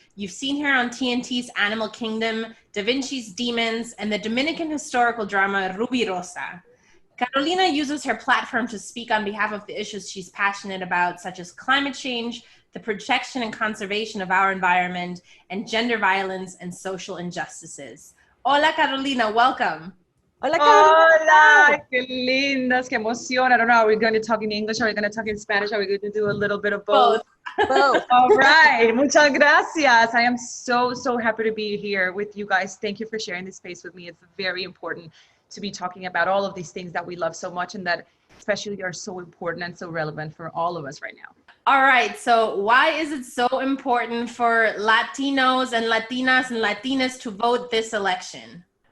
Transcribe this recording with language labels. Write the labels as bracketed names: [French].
[English] You've seen her on TNT's Animal Kingdom, Da Vinci's Demons, and the Dominican historical drama Rubirosa. Carolina uses her platform to speak on behalf of the issues she's passionate about, such as climate change, the protection and conservation of our environment, and gender violence and social injustices. Hola, Carolina, welcome. Hola, Carolina. [Spanish] Hola, qué lindas, qué emoción. [English] I don't know, are we going to talk in English? Are we going to talk in Spanish? Are we going to do a little bit of both? Both. All right, [Spanish] muchas gracias. [English] I am so happy to be here with you guys. Thank you for sharing this space with me. It's very important to be talking about all of these things that we love so much and that especially are so important and so relevant for all of us right now. All right, so why is it so important for Latinos and Latinas and Latinas to vote this election?